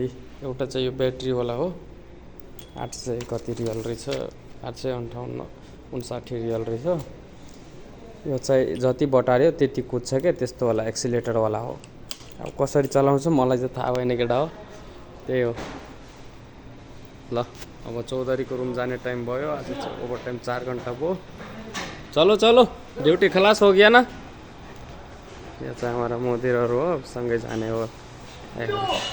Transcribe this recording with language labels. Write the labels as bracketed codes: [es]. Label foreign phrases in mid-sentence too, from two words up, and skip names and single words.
[ne] एउटा चाहिँ यो ब्याट्रीवाला हो, 800 कति रियल रहेछ, 858-59 रियल रहेछ। यो चाहिँ जति बटार्यो त्यति कुद्छ क्या, त्यस्तोवाला एक्सिलेटरवाला हो। अब कसरी चलाउँछ मलाई चाहिँ थाहा भएन केटा हो। त्यही हो ल। अब चौधरीको रुम जाने टाइम भयो। आज चाहिँ ओभर टाइम 4 घन्टा भयो। [hi] चलो ड्यूटी खलास हो गया ना। ये हमारा मोदी हो, [ne] सँगै जाने हो।